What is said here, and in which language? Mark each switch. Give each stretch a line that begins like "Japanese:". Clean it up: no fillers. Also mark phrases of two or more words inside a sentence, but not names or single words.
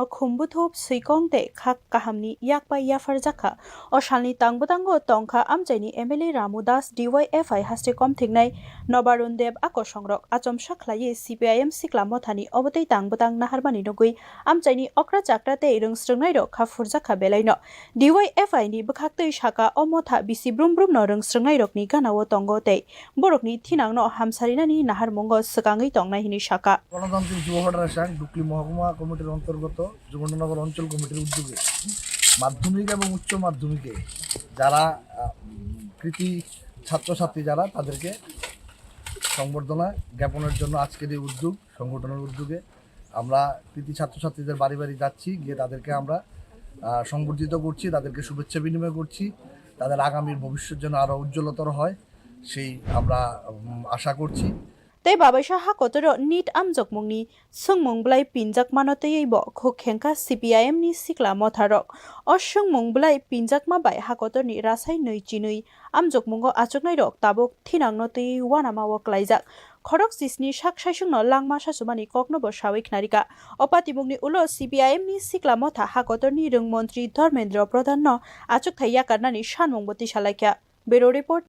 Kok Borok: Khumbuthuk Sikong Te Kakaham ni Yakpa Yafar Jaka Oshalni Tangbutango Tongkha Amjaini MLA Ramu Das DYFI haste kom thingnai Nobarun Deb Ako Songrok Achom Shakhlai CPIM Sikla Mothani Obotai Tangbutang Naharbani Nugui Amjaini Okra Chakra Te Rungsrungnai Rok Khafur Jaka Belaino DYFI ni Bukhaktei Shaka Omotha Bisi Brum no Rungsrungnai Rokni Ganawo Tongo Te Borokni Thinangno Hamsarinani Nahar Mungo Sakangai Tongnai Hini Shaka
Bangla: গণতান্ত্রিক যুব ফেডারেশন ডুকলি মহকুমা কমিটির অন্তর্গত যুবনগর অঞ্চল কমিটির উদ্যোগে মাধ্যমিক এবং উচ্চ মাধ্যমিকে যারা কৃতি ছাত্রছাত্রী যারা তাদেরকে সংবর্ধনা জ্ঞাপনের জন্য আজকের এই উদ্যোগ সংগঠনের উদ্যোগে আমরা কৃতি ছাত্রছাত্রীদের বাড়ি বাড়ি যাচ্ছি গিয়ে তাদেরকে আমরা সংবর্ধিত করছি তাদেরকে শুভেচ্ছা বিনিময় করছি তাদের আগামীর ভবিষ্যৎ যেন আরো উজ্জ্বলতর হয় সেই আমরা আশা করছি
Kok Borok: Tei Babaisha Hakotoro Nit Amjok Mungni Sungmung Blai Pinjak Manotei Bo Khokhenka CPIM ni Sikla Motharok O Sungmung Blai Pinjak Mabai Hakotor ni Rasai Nui Chinui Amjok Mungo Achoknai Rok Tabok Thinang Notei Wanama Woklaijak Khorok Sisni Shak Shaishungno Langma Shasumani Kokno Bo Shawik Narika Opatibungni Ulo CPIM ni Sikla Motha Hakotor ni Rungmontri Dharmendra Pradhan no Achok Thaiya Karnani Shanmung Boti Shalaikya
English: Bureau Report